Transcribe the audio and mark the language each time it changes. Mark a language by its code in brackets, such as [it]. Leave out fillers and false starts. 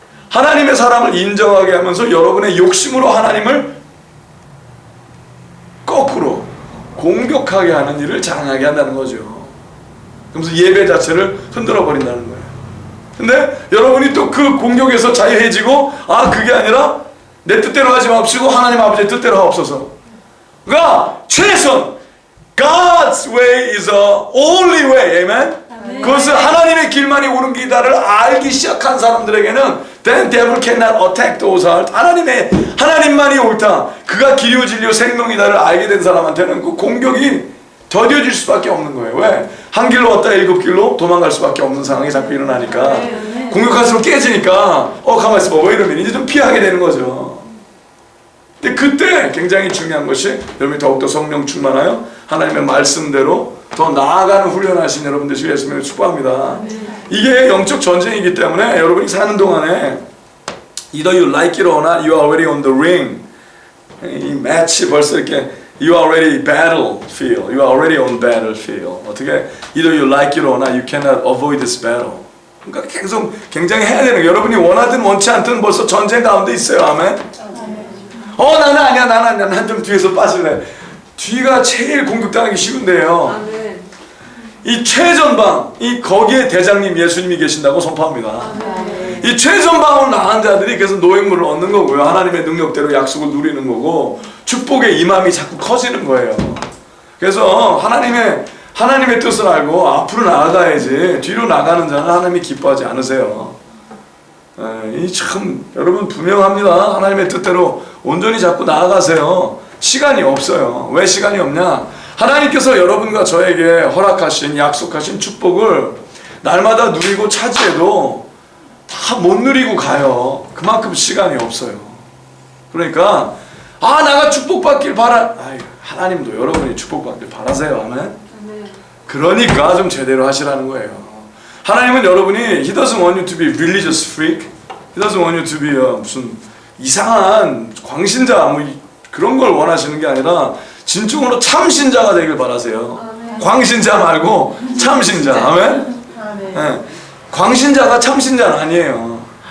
[ko] 하나님의 사람을 인정하게 하면서 여러분의 욕심으로 하나님을 거꾸로 공격하게 하는 일을 자랑하게 한다는 거죠. 그러면서 예배 자체를 흔들어 버린다는 거예요. 근데 여러분이 또 그 공격에서 자유해지고 그게 아니라 내 뜻대로 하지 마시고 하나님 아버지의 뜻대로 하옵소서. 그러니까 최선 [en] God's way is the only way. Amen? [ko] 그것을 하나님의 길만이 옳은 길이다를 알기 시작한 사람들에게는 [en] then devil cannot attack those hearts. [ko] 하나님만이 옳다. 그가 길이요 진리요 생명이다를 알게 된 사람한테는 그 공격이 더뎌질 수밖에 없는 거예요. 왜? 한 길로 왔다 일곱 길로 도망갈 수밖에 없는 상황이 자꾸 일어나니까 공격할수록 깨지니까 가만히 있어봐. 왜 이러면 이제 좀 피하게 되는 거죠. 근데 그때 굉장히 중요한 것이 여러분이 더욱더 성령 충만하여 하나님의 말씀대로 더 나아가는 훈련하신 여러분 되시길 예수님을 축복합니다. 이게 영적 전쟁이기 때문에 여러분이 사는 동안에 [en] either you like it or not, you are already on the ring. [ko] 이 매치 벌써 이렇게 [en] you are already battlefield, you are already on battlefield. [ko] 어떻게 [en] either you like it or not, you cannot avoid this battle. [ko] 그러니까 계속 굉장히 해야 되는 거예요. 여러분이 원하든 원치 않든 벌써 전쟁 가운데 있어요. 아멘. 나는 아니야, 난 좀 뒤에서 빠질래. 뒤가 제일 공격당하기 쉬운데요. 이 최전방, 이 거기에 대장님 예수님이 계신다고 선포합니다. 이 최전방으로 나간 자들이 그래서 노획물을 얻는 거고요. 하나님의 능력대로 약속을 누리는 거고 축복의 임함이 자꾸 커지는 거예요. 그래서 하나님의 뜻을 알고 앞으로 나아가야지 뒤로 나가는 자는 하나님이 기뻐하지 않으세요. 이 참 여러분 분명합니다. 하나님의 뜻대로 온전히 자꾸 나아가세요. 시간이 없어요. 왜 시간이 없냐? 하나님께서 여러분과 저에게 허락하신 약속하신 축복을 날마다 누리고 차지해도 다 못 누리고 가요. 그만큼 시간이 없어요. 그러니까 내가 축복받길 하나님도 여러분이 축복받길 바라세요. 아멘. 그러니까 좀 제대로 하시라는 거예요. 하나님은 여러분이 [en] He doesn't want you to be religious freak. He doesn't want you to be [ko] 무슨 이상한 광신자 그런 걸 원하시는 게 아니라 진정으로 참신자가 되길 바라세요. 광신자 말고 참신자. 아멘. 네. 광신자가 참신자는 아니에요.